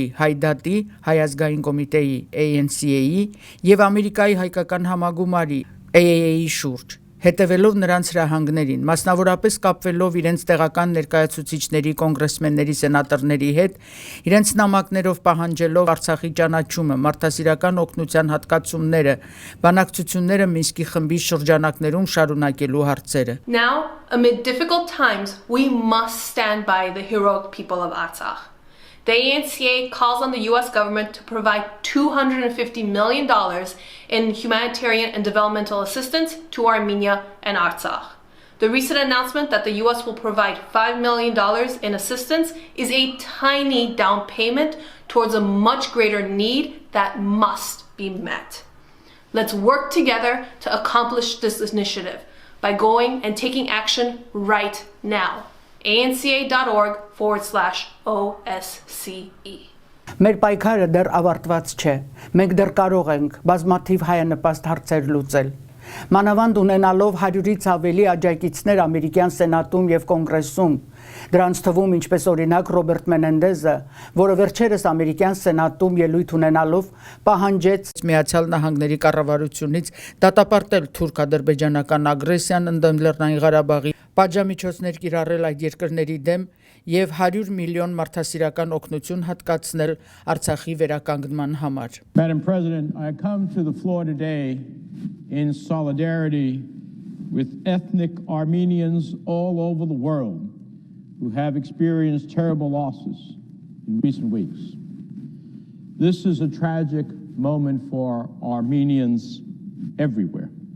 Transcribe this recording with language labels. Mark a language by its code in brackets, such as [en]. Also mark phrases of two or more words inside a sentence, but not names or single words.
[hy] Հայ դատի, Հայ ազգային կոմիտեի ANCA-ի եւ Ամերիկայի հայկական համագումարի AAA-ի շուրջ, հետևելով նրանց հրահանգներին, մասնավորապես կապվելով իրենց տեղական ներկայացուցիչների, կոնգրեսմենների, սենատորների հետ, իրենց նամակներով պահանջելով Արցախի ճանաչումը, մարդասիրական օգնության հատկացումները, բանակցությունները Մինսկի խմբի շրջանակներում շարունակելու հարցերը։ [en] Now, amid difficult times, we must stand by the heroic people of Artsakh. The ANCA calls on the U.S. government to provide $250 million in humanitarian and developmental assistance to Armenia and Artsakh. The recent announcement that the U.S. will provide $5 million in assistance is a tiny down payment towards a much greater need that must be met. Let's work together to accomplish this initiative by going and taking action right now. anca.org/OSCE [hy] Մեր պայքարը դեռ ավարտված չէ։ Մենք դեռ կարող ենք բազմաթիվ հայանպաստ հարցեր լուծել։ Մանավանդ ունենալով 100-ից ավելի աջակիցներ ամերիկյան սենատում եւ կոնգրեսում, դրանց թվում ինչպես օրինակ Ռոբերտ Մենենդեզը, որը վերջերս ամերիկյան սենատում ելույթ ունենալով պահանջեց Միացյալ Նահանգների կառավարությունից դատապարտել թուրք-ադրբեջանական ագրեսիան ընդդեմ Լեռնային Ղարաբաղի, պատժամիջոցներ կիրառել այդ երկրների դեմ եւ 100 միլիոն մարդասիրական օգնություն հատկացնել Արցախի վերականգնման համար։ [en] Madam President, I come to the floor today in solidarity with ethnic Armenians all over the world who have experienced terrible losses in recent weeks. This is a tragic moment for Armenians everywhere.